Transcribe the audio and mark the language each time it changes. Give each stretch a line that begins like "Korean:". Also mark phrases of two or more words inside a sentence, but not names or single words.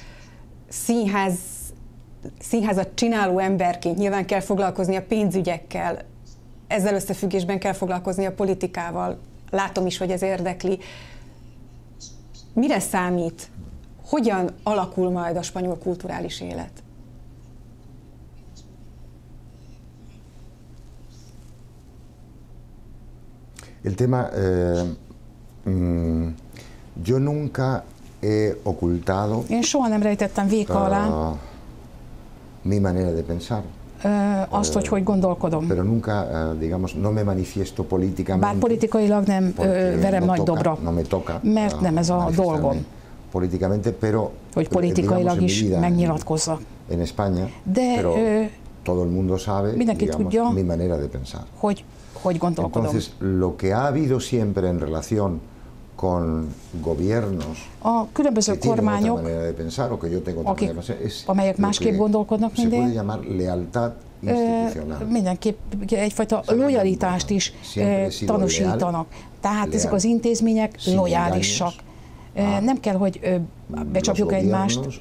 Hungarian: Színházat csináló emberként nyilván kell foglalkozni a pénzügyekkel, ezzel összefüggésben kell foglalkozni a politikával. Látom is, hogy ez érdekli. Mire számít? Hogyan alakul majd a spanyol kulturális élet?
Spanish: El tema, yo nunca he ocultado.
Hungarian: Én soha nem rejtettem véka alá
Spanish: mi manera de pensar.
Hungarian: Azt, hogy gondolkodom.
Spanish: Pero nunca, digamos, no me manifiesto políticamente.
Hungarian: Bár politikailag nem verem nagy dobra, mert nem ez a dolgom.
Spanish: Políticamente, pero,
Hungarian: hogy politikailag is megnyilatkozzak.
Spanish: En España,
Hungarian: de
Spanish: pero todo el mundo sabe,
Hungarian: mindenki tudja,
Spanish: mi manera de pensar.
Hungarian: Hogy gondolkodom.
Spanish: Entonces, lo que ha habido siempre en relación con gobiernos,
Hungarian: a különböző kormányok, amelyek másképp gondolkodnak, mindenképp egyfajta lojalitást is tanúsítanak. Tehát ezek az intézmények lojálisak. Nem kell, hogy becsapjuk egymást.